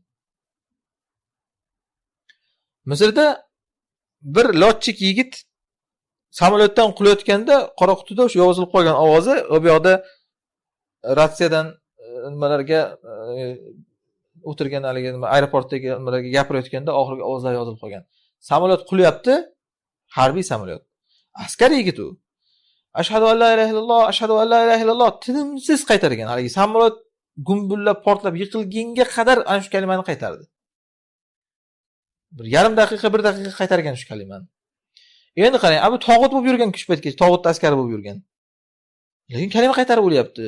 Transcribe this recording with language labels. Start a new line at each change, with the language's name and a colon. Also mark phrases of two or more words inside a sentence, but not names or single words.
Uzbek: Misrda bir lotchik yigit samolyotdan qulayotganda qora qutida o'sha yozilib qolgan ovozi u yoqda ratsiyadan nimalarga o'tirgan haligi nima aeroportdagi nimalarga gapirayotganda oxirgi ovozlar yozilib qolgan. Samolyot qulyapti, harbiy samolyot. Askar yigit u.
Arabic: أشهد أن لا إله إلا الله، أشهد أن لا إله إلا الله
Uzbek: tinimsiz qaytargan. Haligi samolyot gumbullab portlab yiqilgunga qadar ana shu kalimani qaytardi. Bir yarim daqiqa, bir daqiqa qaytargan shu kalimani. Endi qarang, bu tog'ut bo'lib yurgan kuch paytgacha, tog'ut askari bo'lib yurgan. Lekin kalima qaytarib o'lyapti.